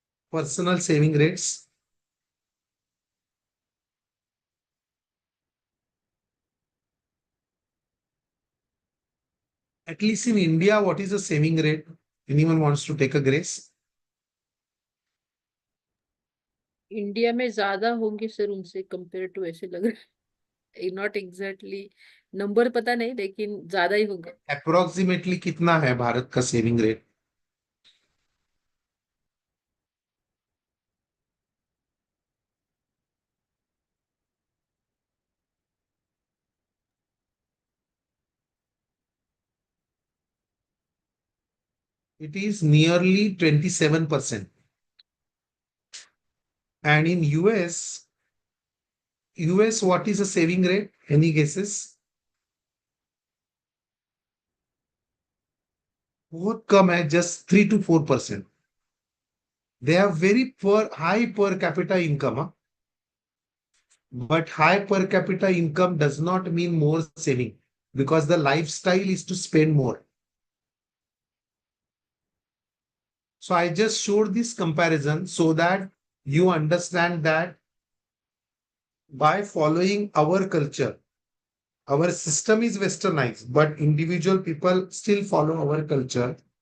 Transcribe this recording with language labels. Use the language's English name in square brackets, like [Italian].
[English] Personal saving rates. At least in India, what is the saving rate? Anyone wants to take a guess? [Hindi] India में ज्यादा होंगे sir उनसे [English] compare to, [Hindi] ऐसे लग रहा है. [English] not exactly [Hindi] नंबर पता नहीं, लेकिन ज्यादा ही होगा। अप्रोक्सीमेटली कितना है भारत का saving rate? [English] It is nearly 27%. And in US, what is the saving rate? Any guesses? [Hindi] बहुत कम है, [English] just 3 to 4%. They have very high per capita income, huh? But high per capita income does not mean more saving, because the lifestyle is to spend more. So I just showed this comparison so that you understand that by following our culture, our system is westernized, but individual people still follow our culture.